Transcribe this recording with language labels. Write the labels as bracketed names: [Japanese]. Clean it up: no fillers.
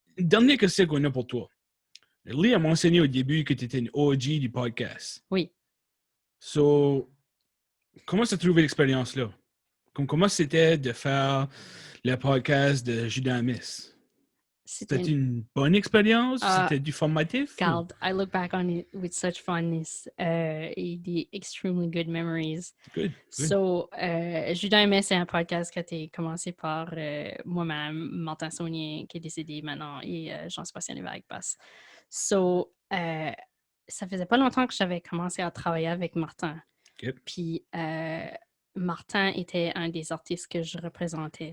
[French] Une dernière question qu'on a pour toi. Lee a mentionné au début que tu étais une OG du podcast. Oui. So, comment tu as trouvé l'expérience-là? Comment c'était de faire le podcast de Judamis? C'était une bonne expérience? C'était du formatif? [English] God, I look back on it with such fondness. The extremely good memories. Good. [French] So, Judamis, c'est un podcast qui a été commencé par moi-même, Martin Saunier, qui est décédé maintenant, et Jean-Sébastien Lévesque-Basse. So, ça faisait pas longtemps que j'avais commencé à travailler avec Martin. [English] Okay. [French] Puis, Martin était un des artistes que je représentais.